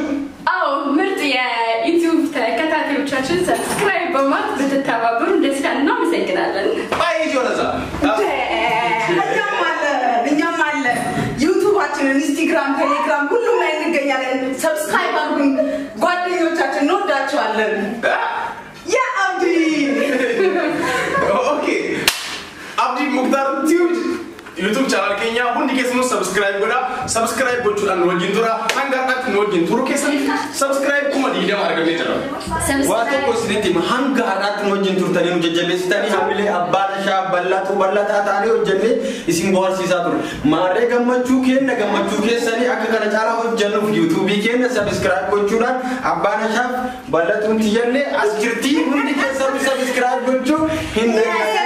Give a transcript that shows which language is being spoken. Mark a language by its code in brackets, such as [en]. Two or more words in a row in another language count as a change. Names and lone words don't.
[am] አው ምርጥ የዩቲዩብ ተከታታዮቻችን ሰብስክራይብ በማድረግ ብትተባበሩ ደስ ይላል እናመሰግናለን ባይ ጆነዛ እኛም አለ ዩቲዩባችንን ኢንስታግራም ቴሌግራም ሁሉም ላይ እንገኛለን ሰብስክራይብ አድርጉን ጓደኞቻችን እንወዳችኋለን ያ አብዲ [om] ኦኬ Abdii Muktaar Tube YouTube channel keenya hundi keessanuu subscribe godha subscribe gochuudhaan wajjin tura hangaadhaatti wajjin turu keessaniif subscribe kuma diidama argamee jira Waa tokko isinitti hangaadhaatti wajjin turtanii nu jajjabeessitanii hamilee abbaan shaa bal'ataa ta'anii hojjennee isin bohaarsiisaa ture maarree gammachuu keessanii akka kana caalaa hojjennuuf YouTube keenya subscribe gochuudhaan abbaan shaa bal'atuun tiyyanne as jirtii hundi keessanuu subscribe gochuu hin